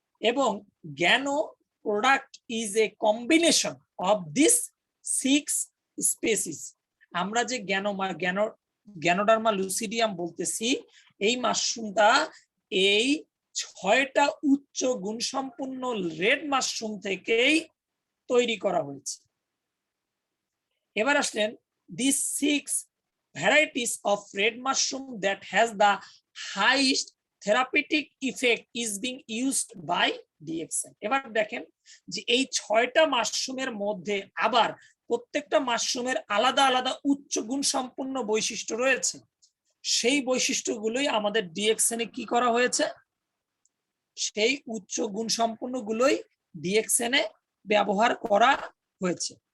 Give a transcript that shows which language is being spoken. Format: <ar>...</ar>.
<en>এবং gano product is a combination of this 6 species.</en> <bn>আমরা যে গ্যানোডার্মা লুসিডিয়াম বলতেছি, এই মাশরুমটা এই 6টা উচ্চ গুণসম্পন্ন রেড মাশরুম থেকেই তৈরি করা হয়েছে। এবার আসলেন</bn> <en>This 6 varieties of red mushroom that has the highest therapeutic effect is being used by DXN.</en> <bn>এবার দেখেন যে এই 6টা মাশরুমের মধ্যে আবার প্রত্যেকটা মাশরুমের আলাদা আলাদা উচ্চ গুণ সম্পন্ন বৈশিষ্ট্য রয়েছে। সেই বৈশিষ্ট্যগুলোই আমাদের ডিএক্সএন এ কি করা হয়েছে, সেই উচ্চ গুণ সম্পন্ন গুলোই ডিএক্সএন এ ব্যবহার করা হয়েছে।</bn>